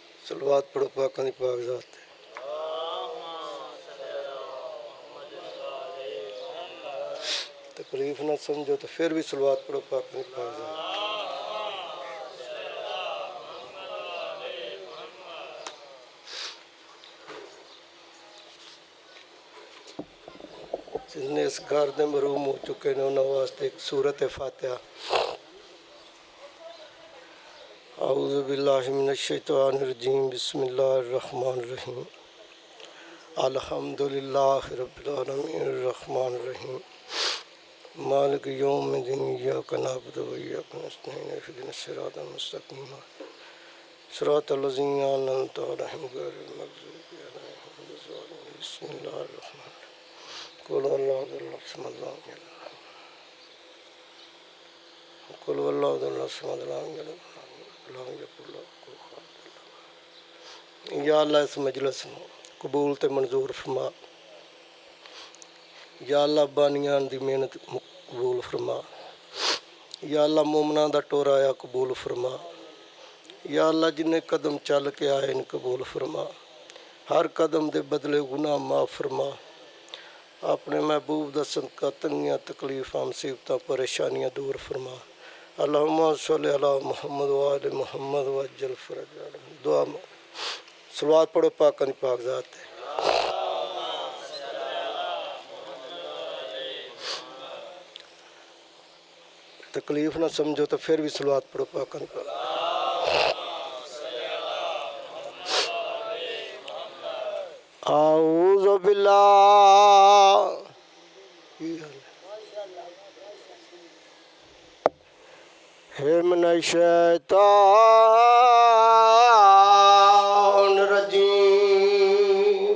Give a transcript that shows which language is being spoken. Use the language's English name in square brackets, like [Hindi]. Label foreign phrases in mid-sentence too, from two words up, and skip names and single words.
[Punjabi] ਸਲਵਾਤ ਪੜ੍ਹੋ ਪਾਕਾਂ ਦੀ ਪਾਕ ਜ਼ਾਤ ਤੇ। ਤਕਲੀਫ਼ ਨਾ ਸਮਝੋ ਤਾਂ ਫਿਰ ਵੀ ਸਲਵਾਤ ਪੜ੍ਹੋ ਪਾਕਾਂ ਦੀ ਪਾਕ ਜ਼ਾਤ। ਜਿਨ੍ਹੇ ਇਸ ਘਰ ਦੇ ਮਰਹੂਮ ਹੋ ਚੁੱਕੇ ਨੇ ਉਨ੍ਹਾਂ ਵਾਸਤੇ ਇੱਕ ਸੂਰਤ ਫ਼ਾਤਿਹਾ। [Arabic] أعوذ بالله من الشيطان الرجيم بسم الله الرحمن الرحيم. الحمد لله رب العالمين الرحمن الرحيم مالك يوم الدين إياك نعبد وإياك نستعين اهدنا الصراط المستقيم صراط الذين أنعمت عليهم غير المغضوب عليهم ولا الضالين. بسم الله الرحمن الرحيم قل هو الله أحد يا الله [Punjabi] ਇਸ ਮਜਲਿਸ ਕੋ ਕਬੂਲ ਤੇ ਮੰਜ਼ੂਰ ਫ਼ਰਮਾ। [Arabic] يا الله [Punjabi] ਬਾਨੀਆਂ ਦੀ ਮਿਹਨਤ ਕਬੂਲ ਫ਼ਰਮਾ। [Arabic] يا الله [Punjabi] ਮੋਮਨਾਂ ਦਾ ਟੋਰਾ ਆਇਆ ਕਬੂਲ ਫ਼ਰਮਾ। [Arabic] يا الله [Punjabi] ਜਿਨ੍ਹੇ ਕਦਮ ਚੱਲ ਕੇ ਆਏ ਇਨ ਕਬੂਲ ਫ਼ਰਮਾ। ਹਰ ਕਦਮ ਦੇ ਬਦਲੇ ਗੁਨਾਹ ਮਾਫ਼ ਫ਼ਰਮਾ। ਆਪਣੇ ਮਹਿਬੂਬ ਦਾ ਸਦਕਾ ਤੰਗੀਆਂ ਤਕਲੀਫ਼ਾਂ ਮੁਸੀਬਤਾਂ ਪਰੇਸ਼ਾਨੀਆਂ ਦੂਰ ਫ਼ਰਮਾ। [Arabic] اللهم صل على محمد وآل محمد وعجل فرجهم. [Punjabi] ਦੁਆ ਸਲਵਾਤ ਪੜ੍ਹੋ ਪਾਕਾਂ ਦੀ ਪਾਕ ਜ਼ਾਤ ਤੇ। ਤਕਲੀਫ਼ ਨਾ ਸਮਝੋ ਤਾਂ ਫਿਰ ਵੀ ਸਲਵਾਤ ਪੜ੍ਹੋ ਪਾਕਾਂ ਦੀ ਪਾਕ। [Arabic] أعوذ بالله من الشيطان الرجيم.